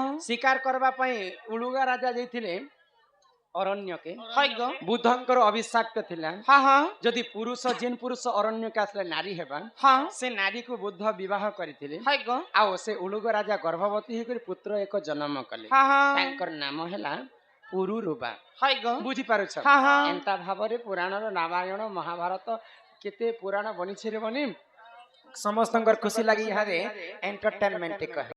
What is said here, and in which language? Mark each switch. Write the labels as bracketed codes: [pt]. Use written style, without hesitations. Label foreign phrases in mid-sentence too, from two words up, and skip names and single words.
[or] ଶିକାର କରିବା ପାଇଁ ଉଲୁଗା ରାଜା ଯାଇଥିଲେ ଅରଣ୍ୟକେ। [bn] হই গো [or] ବୁଦ୍ଧଙ୍କର ଅଭିଶାପ୍ୟ ଥିଲା, [bn] হ্যাঁ হ্যাঁ [or] ଯଦି ପୁରୁଷ ଯେନ୍ ପୁରୁଷ ଅରଣ୍ୟକେ ଆସିଲେ ନାରୀ ହେବା, [bn] হ্যাঁ [or] ସେ ନାରୀକୁ ବୁଦ୍ଧ ବିବାହ କରିଥିଲେ। [bn] হই গো [or] ଆଉ ସେ ଉଲୁଗା ରାଜା ଗର୍ଭବତୀ ହେଇକରି ପୁତ୍ର ଏକ ଜନ୍ମ କଲେ। [bn] হ্যাঁ হ্যাঁ [or] ତାଙ୍କର ନାମ ହେଲା ପୁରୁରୁବା। [bn] হই গো [or] ବୁଝିପାରୁଛ? [bn] হ্যাঁ হ্যাঁ [or] ଏନ୍ତା ଭାବରେ ପୁରାଣର ରାମାୟଣ ମହାଭାରତ କେତେ ପୁରାଣ ବନିଛେ ରେ ବନି ସମସ୍ତଙ୍କର ଖୁସି ଲାଗି ଇହାରେ ଏଣ୍ଟରଟେନମେଣ୍ଟ କହେ।